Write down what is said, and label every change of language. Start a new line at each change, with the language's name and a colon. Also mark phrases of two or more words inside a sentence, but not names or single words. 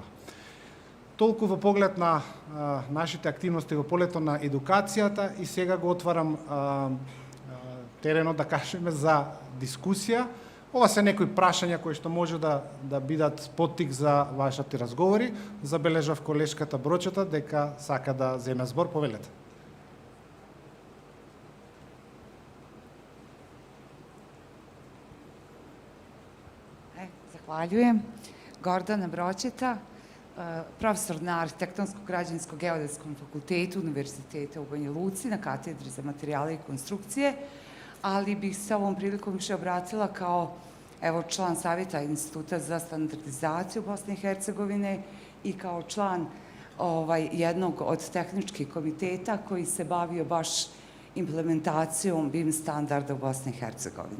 Macedonian: Толку во поглед на нашите активности во полето на едукацијата и сега го отварам теренот, да кажеме, за дискусија. Ова се некои прашања кои што може да бидат поттик за вашите разговори. Забележав колешката Брочета дека сака да земе збор, повелете.
Serbian: Zahvaljujem. Gordana Bročeta, profesor na Arhitektonsko-građevinsko-geodetskom fakultetu Univerziteta u Banja Luci na katedri za materijale i konstrukcije, ali bih se ovom prilikom više obratila kao član Savjeta Instituta za standardizaciju Bosne i Hercegovine i kao član jednog od tehničkih komiteta koji se bavio baš implementacijom BIM standarda u Bosni i Hercegovini.